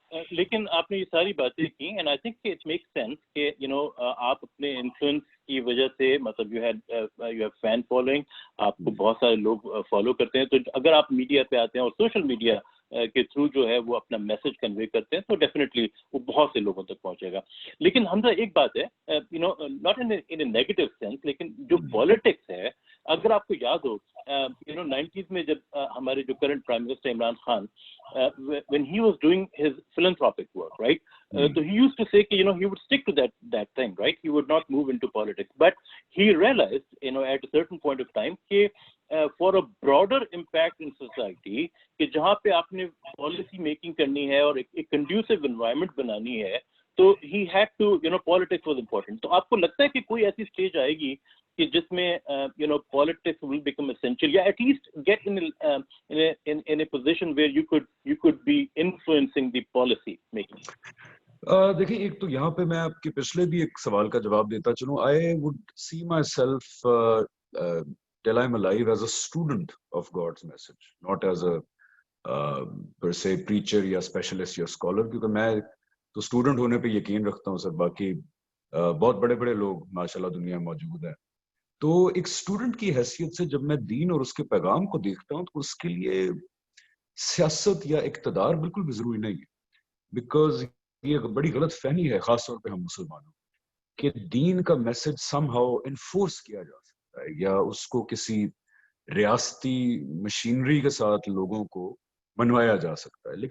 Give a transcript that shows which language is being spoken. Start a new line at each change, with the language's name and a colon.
Urdu: لیکن آپ نے یہ ساری باتیں کی
English: and I think it make sense
Urdu: کہ آپ اپنے انفلوئنس کی وجہ سے مطلب
English: you have fan following,
Urdu: آپ کو بہت سارے لوگ فالو کرتے ہیں. تو اگر آپ میڈیا پہ آتے ہیں اور سوشل میڈیا کے تھرو جو ہے وہ اپنا میسج کنوے کرتے ہیں تو ڈیفینیٹلی وہ بہت سے لوگوں تک پہنچے گا. لیکن حمزہ ایک بات ہے
English: not in a negative sense,
Urdu: لیکن جو پالیٹکس ہے اگر آپ کو یاد ہو 90s میں جب ہمارے جو current prime minister Imran Khan
English: when he was doing his philanthropic work, right? So he used to say that, he would stick to that thing, right? He would not move into politics. But he realized, at a certain point of time, that for a broader impact in society,
Urdu: کہ جہاں پہ آپ نے policy making کرنی ہے اور ایک conducive environment بنانی ہے, تو
English: he had to, politics was important.
Urdu: تو آپ کو لگتا ہے کہ کوئی ایسی stage آئے گی کہ جس میں
English: politics will become essential, یا at least get in a position where you could be influencing the policy making?
Urdu: دیکھیں ایک تو یہاں پہ میں آپ کے پچھلے بھی ایک سوال کا جواب دیتا چلوں.
English: I would see myself till I'm alive as a student of God's message, not as a per se preacher یا specialist یا scholar,
Urdu: کیونکہ میں تو اسٹوڈنٹ ہونے پہ یقین رکھتا ہوں سر. باقی بہت بڑے بڑے لوگ ماشاءاللہ دنیا میں موجود ہیں. تو ایک اسٹوڈنٹ کی حیثیت سے جب میں دین اور اس کے پیغام کو دیکھتا ہوں تو اس کے لیے سیاست یا اقتدار بالکل بھی ضروری نہیں ہے. بیکاز یہ بڑی غلط فہمی ہے خاص طور پہ ہم مسلمانوں کہ دین کا میسج سم ہاؤ انفورس کیا جا سکتا ہے یا اس کو کسی ریاستی مشینری کے ساتھ لوگوں کو منوایا جا سکتا ہے.